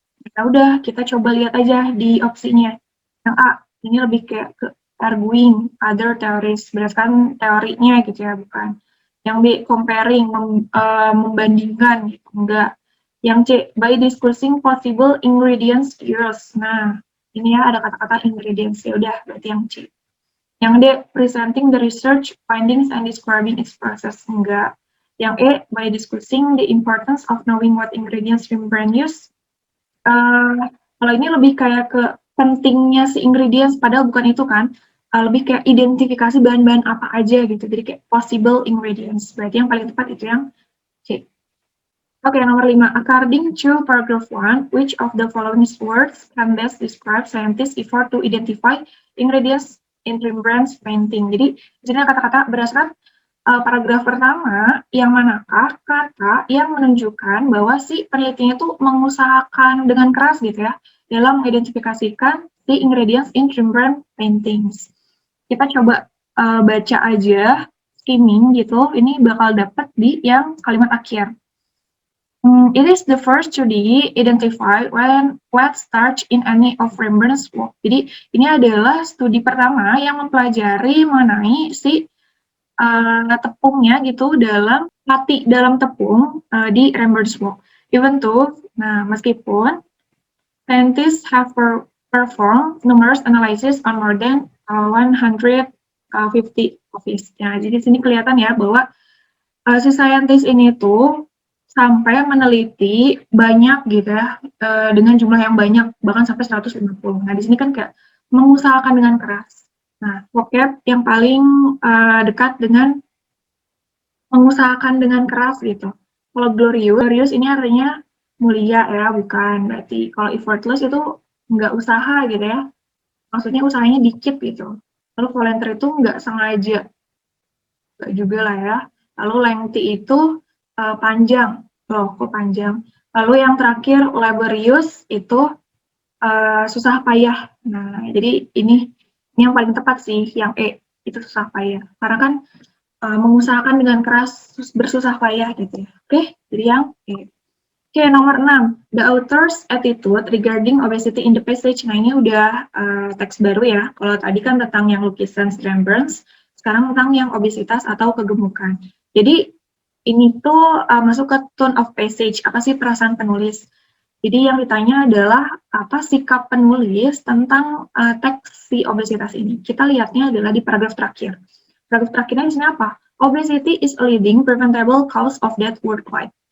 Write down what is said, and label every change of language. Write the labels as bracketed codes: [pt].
[id] Ya udah, kita coba lihat aja di opsinya. Yang A, ini lebih kayak ke [en] arguing other theories, [id] berdasarkan teorinya gitu ya, bukan. Yang B, comparing, membandingkan gitu, enggak. Yang C, [en] by discussing possible ingredients used. [id] Nah, ini ya ada kata-kata ingredients, ya udah berarti yang C. Yang D, [en] presenting the research findings and describing its process. [id] Enggak. Yang E, [en] by discussing the importance of knowing what ingredients Rembrandt use. [id] Kalau ini lebih kayak ke pentingnya si ingredients, padahal bukan itu kan. Lebih kayak identifikasi bahan-bahan apa aja gitu. Jadi kayak [en] possible ingredients. [id] Berarti yang paling tepat itu yang C. Oke, nomor 5. [en] According to paragraph 1, which of the following words can best describe scientists' effort to identify ingredients in Rembrandt's painting? [id] Jadi, di sini kata-kata berdasarkan paragraf pertama, yang manakah kata yang menunjukkan bahwa si penelitinya itu mengusahakan dengan keras gitu ya, dalam mengidentifikasikan si ingredients [en] in Rembrandt paintings. [id] Kita coba baca aja, skimming gitu, ini bakal dapat di yang kalimat akhir. [en] It is the first study identified when wet starch in any of Rembrandt's work. [id] Jadi ini adalah studi pertama yang mempelajari mengenai si tepungnya gitu dalam tepung di Rembrandt's work. [en] Even though, [id] nah meskipun [en] scientists have performed numerous analysis on more than 150 of it. [id] Ya, jadi sini kelihatan ya bahwa si scientist ini tuh sampai meneliti banyak gitu ya, dengan jumlah yang banyak, bahkan sampai 150. Nah, di sini kan kayak mengusahakan dengan keras. Nah, vocab yang paling dekat dengan mengusahakan dengan keras gitu. Kalau glorious ini artinya mulia ya, bukan. Berarti kalau effortless itu nggak usaha gitu ya. Maksudnya usahanya dikit gitu. Lalu volunteer itu nggak sengaja, nggak juga lah ya. Lalu lengthy itu panjang. Loh, kok panjang? Lalu yang terakhir laborious itu susah payah. Nah, jadi ini yang paling tepat sih, yang E itu susah payah. Karena kan mengusahakan dengan keras, bersusah payah gitu ya. Oke, jadi yang E. Oke, nomor 6. [en] The author's attitude regarding obesity in the passage. [id] Nah, ini udah teks baru ya. Kalau tadi kan tentang yang lukisan Rembrandts, sekarang tentang yang obesitas atau kegemukan. Jadi, ini tuh masuk ke tone of passage. Apa sih perasaan penulis? Jadi yang ditanya adalah apa sikap penulis tentang teks si obesitas ini. Kita lihatnya adalah di paragraf terakhir. Paragraf terakhirnya di sini apa? [en] Obesity is a leading preventable cause of death worldwide.